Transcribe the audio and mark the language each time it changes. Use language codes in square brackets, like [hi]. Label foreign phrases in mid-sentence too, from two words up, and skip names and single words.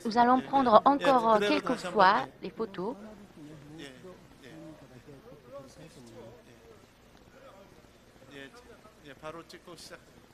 [fr] Nous allons prendre encore [ko] 그대로 [fr] quelques [ko] 다시 한 [fr] fois [ko] 번, [fr] les photos. [ko] 예, 바로 찍고 시작.